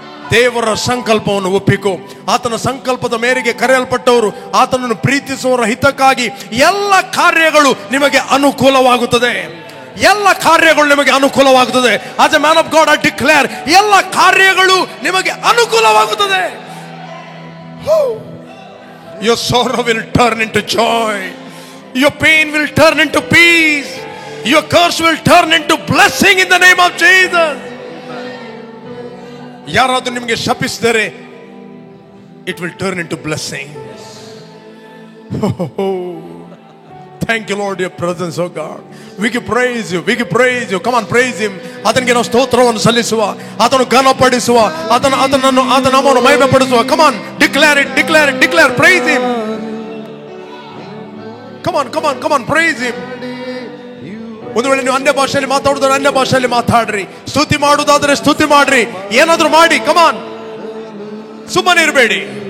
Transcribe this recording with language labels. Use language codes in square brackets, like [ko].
[kn] ದೇವರ ಸಂಕಲ್ಪವನ್ನು ಒಪ್ಪಿಕೋ. ಆತನ ಸಂಕಲ್ಪದ ಮೇರೆಗೆ ಕರೆಯಲ್ಪಟ್ಟವರು, ಆತನನ್ನು ಪ್ರೀತಿಸುವವರ ಹಿತಕ್ಕಾಗಿ ಎಲ್ಲ ಕಾರ್ಯಗಳು ನಿಮಗೆ ಅನುಕೂಲವಾಗುತ್ತದೆ. ಎಲ್ಲ ಕಾರ್ಯಗಳು ನಿಮಗೆ ಅನುಕೂಲವಾಗುತ್ತದೆ. [en] as a man of God I declare, [kn] ಎಲ್ಲ ಕಾರ್ಯಗಳು ನಿಮಗೆ ಅನುಕೂಲವಾಗುತ್ತದೆ. [en] Your sorrow will turn into joy. Your pain will turn into peace. Your curse will turn into blessing in the name of Jesus. [kn] ಯಾರಾದರೂ ನಿಮಗೆ ಶಪಿಸಿದರೆ [en] it will turn into blessing. Thank you Lord, your presence, oh God. We can praise you, we can praise you. Come on, praise him. [kn] ಆತನಿಗೆ ನಾವು ಸ್ತೋತ್ರವನ್ನು ಸಲ್ಲಿಸುವ, ಆತನು ಘನಪಡಿಸುವ, ಆತನ ನಾಮವನ್ನು ಮಹಿಮೆಪಡಿಸುವ. [en] Come on, declare it, declare it, declare, praise him. Come on, come on, come on, praise him. [kn] ಒಂದು ವೇಳೆ ನೀವು ಅನ್ಯ ಭಾಷೆಯಲ್ಲಿ ಮಾತಾಡುವುದಾದ್ರೆ ಅನ್ಯ ಭಾಷೆಯಲ್ಲಿ ಮಾತಾಡ್ರಿ, ಸ್ತುತಿ ಮಾಡುವುದಾದ್ರೆ ಸ್ತುತಿ ಮಾಡ್ರಿ, ಏನಾದ್ರೂ ಮಾಡಿ. [en] Come on, [kn] ಸುಮ್ಮನೆ ಇರಬೇಡಿ.